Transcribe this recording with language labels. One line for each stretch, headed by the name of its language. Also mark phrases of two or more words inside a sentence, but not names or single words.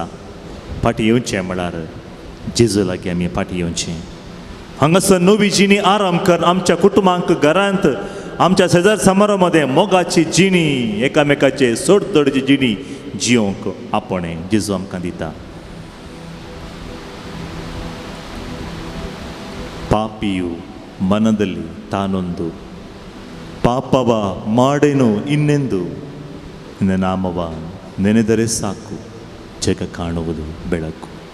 Konkani: फाटीं येवचें म्हळ्यार जेजू लागीं आमी फाटीं येवचें. हांगासर नवी जिणी आराम कर. आमच्या कुटुंबांक घरांत आमच्या शेजार समारोह मध्ये मोगाची जिणी एकामेकाचे सोडतोडची जिणी जियोंक आपणे जेजू आमकां दिता.
Kannada: ಪಾಪಿಯು ಮನದಲ್ಲಿ ತಾನೊಂದು ಪಾಪವ ಮಾಡೇನು ಇನ್ನೆಂದು ನಿನ್ನ ನಾಮವ ನೆನೆದರೆ ಸಾಕು ಜಗ ಕಾಣುವುದು ಬೆಳಕು.